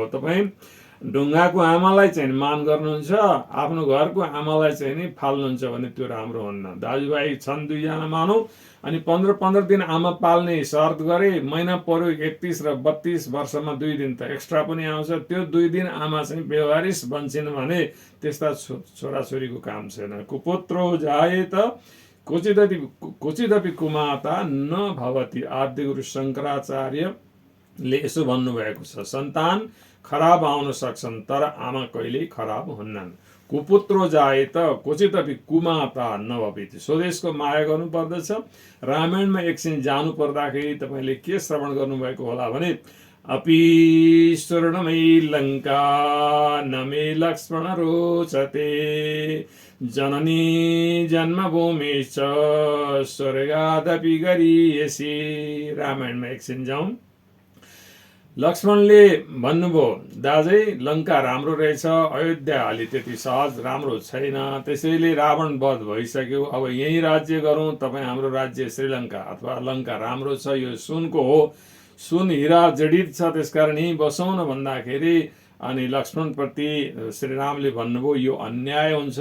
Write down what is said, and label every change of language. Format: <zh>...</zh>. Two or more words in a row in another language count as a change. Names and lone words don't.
<ne>तपाईँ ढुङ्गाको आमालाई चाहिँ मान गर्नुहुन्छ, आफ्नो घरको आमालाई चाहिँ नि फाल्नुहुन्छ भने त्यो राम्रो हुन्न। दाजुभाइ छन् दुईजना मानौ, अनि 15 दिन आमा पाल्ने शर्त गरे, महिना पर्यो 31 र 32 वर्षमा 2 दिन त एक्स्ट्रा पनि आउँछ। त्यो 2 दिन आमा चाहिँ व्यवहारिस बन्छन् भने त्यस्ता छोराछोरीको काम छैन।</ne> <sa>कुपुत्रो जायेत क्वचिदपि कुमाता न भवति।</sa> <ne>आद्यगुरु शङ्कराचार्यले यसो भन्नुभएको छ, सन्तान खराब आउन सक्छन् तर आमा कहिल्यै खराब हुन्नन्।</ne> <sa>कुपुत्रो जायेत क्वचिदपि कुमाता नभवति।</sa> <ne>स्वदेशको माया गर्नुपर्दछ। रामायणमा एकछिन जानु पर्दाखेरि तपाईँले के श्रवण गर्नुभएको होला भने,</ne> <sa>अपि स्वर्णमयी लङ्का न मे लक्ष्मण रोचते, जननी जन्मभूमिश्च स्वर्गादपि गरीयसी।</sa> <ne>रामायणमा एकछिन जाउँ। लक्ष्मणले भन्नुभयो, दाजै लङ्का राम्रो रहेछ, अयोध्या अलि त्यति सहज राम्रो छैन, त्यसैले रावण वध भइसक्यो, अब यही राज्य गरौँ। तपाईँ हाम्रो राज्य श्रीलङ्का अथवा लङ्का राम्रो छ, यो सुनको हो, सुन हिरा जडित छ, त्यसकारण यहीँ बसौँ न भन्दाखेरि अनि लक्ष्मणप्रति श्रीरामले भन्नुभयो, यो अन्याय हुन्छ।</ne>